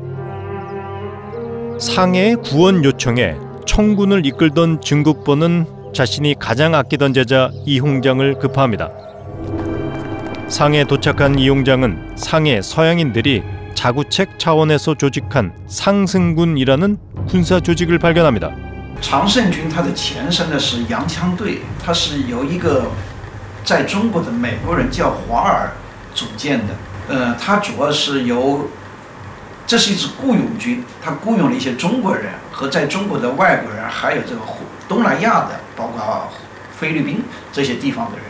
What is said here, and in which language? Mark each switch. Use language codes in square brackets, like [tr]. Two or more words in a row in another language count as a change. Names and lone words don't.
[ko] 상해의 구원 요청에 청군을 이끌던 증국본은 자신이 가장 아끼던 제자 이홍장을 급파합니다. 상해에 도착한 이홍장은 상해 서양인들이 자구책 차원에서 조직한 상승군이라는 군사 조직을 발견합니다. [zh] 常胜军它的前身呢是洋枪队，它是由一个在中国的美国人叫华尔组建的。它主要是由，这是一支雇佣军，它雇佣了一些中国人和在中国的外国人，还有这个东南亚的，包括菲律宾这些地方的人。